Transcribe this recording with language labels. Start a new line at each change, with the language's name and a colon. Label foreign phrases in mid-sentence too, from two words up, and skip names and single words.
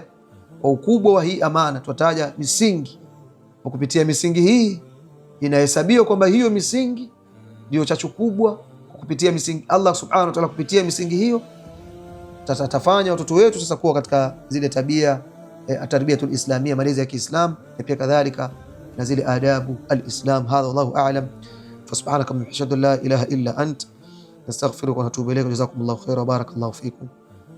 Swahili: Kwa ukubwa wa hii amana tutataja misingi, kwa kupitia misingi hii inahesabiwa kwamba hiyo misingi ndio chachu kubwa. Kwa kupitia misingi Allah
Arabic: سبحانه وتعالى,
Swahili: kupitia misingi hiyo tatafanya watoto wetu sasa kuwa katika zile tabia
Arabic: التربية الإسلامية,
Swahili: malezi ya Kiislamu, na pia kadhalika na zile
Arabic: آداب الإسلام. هذا والله أعلم. فسبحانك وبحمدك لا إله إلا أنت، نستغفرك ونتوب إليك. جزاكم الله خيرا وبارك الله فيكم.